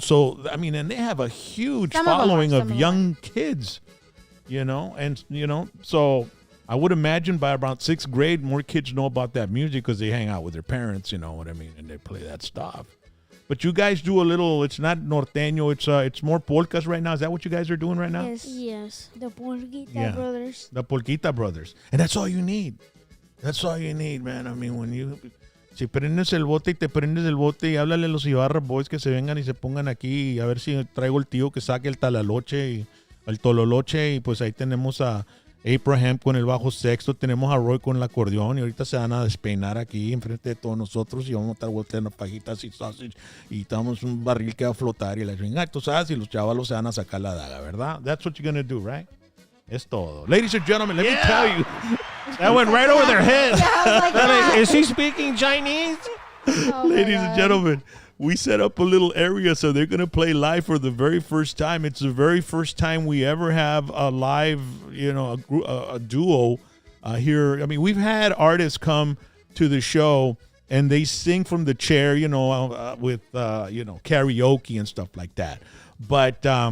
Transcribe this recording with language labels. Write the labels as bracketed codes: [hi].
[en] So I mean, and they have a huge following of young kids, and so I would imagine by around 6th grade, more kids know about that music because they hang out with their parents, you know what I mean, and they play that stuff. But you guys do a little. It's not norteño. It's more polkas right now. Is that what you guys are doing right now? Yes. The Polquita Brothers. The Polquita Brothers, and that's all you need. That's all you need, man. [es] I mean, si prendes el bote y te prendes el bote y háblale a los Ibarra Boys que se vengan y se pongan aquí y a ver si traigo el tío que saque el talaloche y el tololoche y pues ahí tenemos a Abraham con el bajo sexto, tenemos a Roy con el acordeón y ahorita se van a despeinar aquí enfrente de todos nosotros y vamos a estar volteando fajitas y sausage y estamos un barril que va a flotar y la chinga, tú sabes, y los chavalos se van a sacar la daga, ¿verdad? [en] That's what you're gonna do, right? [es] Es todo. [en] Ladies and gentlemen, let me tell you. That went right over their head. Yeah, Is he speaking Chinese? Ladies and gentlemen, we set up a little area so they're going to play live for the very first time. It's the very first time we ever have a live, a duo here. I mean, we've had artists come to the show and they sing from the chair, with, karaoke and stuff like that. But